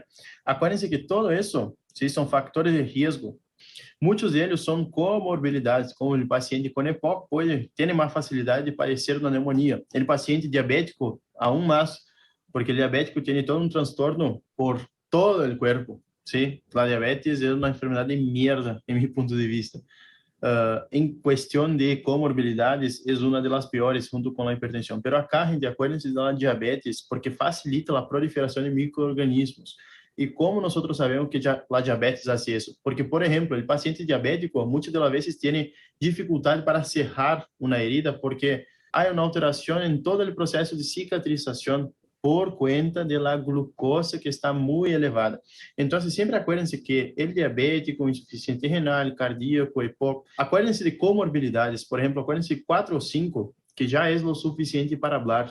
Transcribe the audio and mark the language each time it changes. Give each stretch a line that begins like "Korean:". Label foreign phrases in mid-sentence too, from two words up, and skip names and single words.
Portuguese: Acuérdense que todo isso são fatores de risco. Muitos deles são comorbilidades, como o paciente com EPOC pode ter mais facilidade de padecer uma pneumonia. O paciente diabético, aún mais, porque o diabético tem todo um transtorno por todo o corpo.
Spanish: ¿Sí?
Portuguese: La diabetes é uma enfermedade
Spanish: de mierda,
Portuguese: em meu ponto de vista. Em questão de comorbilidades, é uma das piores, junto com a hipertensão.
Spanish: Pero acá, gente, acuérdense
Portuguese: da diabetes, porque facilita a proliferação de micro-organismos. E como nós sabemos que a diabetes faz isso? Porque, por exemplo, o paciente diabético, muitas das vezes, tem dificuldade para cerrar uma herida, porque
Spanish: hay una alteración en todo el proceso de cicatrización por cuenta de la glucosa que está muy elevada. Entonces, siempre acuérdense que el diabético, insuficiente renal, cardíaco, EPOC, acuérdense de comorbilidades, por ejemplo, acuérdense 4 o 5, que ya es lo suficiente para hablar.